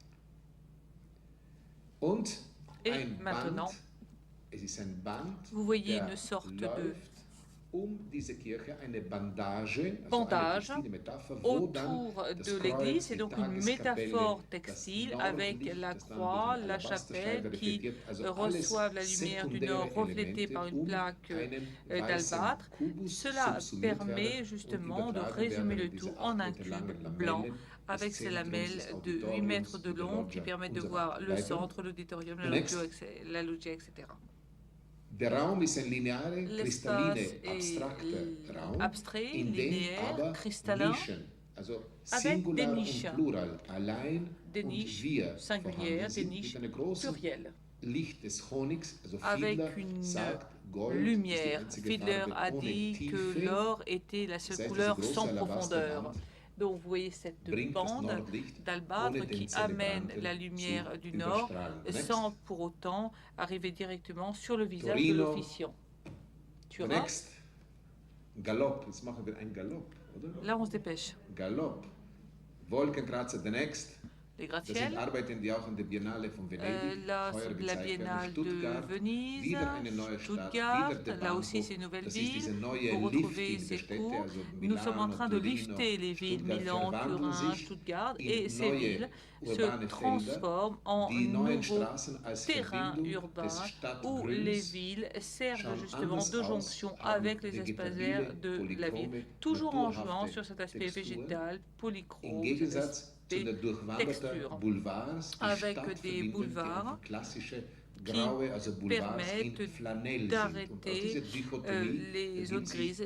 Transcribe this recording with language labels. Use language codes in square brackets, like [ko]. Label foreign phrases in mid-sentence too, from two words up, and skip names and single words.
[fr] Et maintenant, vous voyez une sorte de bandage autour de l'église, c'est donc une métaphore textile avec la croix, la chapelle qui reçoivent la lumière du nord reflétée par une plaque d'albâtre. Cela permet justement de résumer le tout en un cube blanc avec ces lamelles de 8 mètres de long qui permettent de voir le centre, l'auditorium, la loggia, etc. [de] Der Raum ist ein lineare, kristalline, abstrakter Raum, [fr] abstrait, [de] in dem [fr] linéaire, [de] aber [fr] cristallin, [de] Nischen [fr] avec des niches singulières, des niches plurielles, avec une lumière. Fiedler a dit que l'or était la seule couleur sans profondeur. Donc vous voyez cette bande d'albâtre qui amène la lumière du nord sans pour autant arriver directement sur le visage de l'officiant. Turin. [de] Galopp, jetzt machen wir ein Galopp, oder? [fr] Là, on se dépêche. [de] Galopp. Wolkenkratzer, [en] the next. [fr] Les gratte-ciels. Là, c'est de la Biennale de Venise, Stuttgart, là aussi c'est une nouvelle ville. Vous retrouvez ces cours. Nous sommes en train de lifter les villes Milan, Turin, Stuttgart, et ces villes se transforment en nouveaux terrains urbains où les villes servent justement de jonction avec les espaces verts de la ville, toujours en jouant sur cet aspect végétal, polychrome, texture, avec des boulevards qui permettent d'arrêter les zones grises.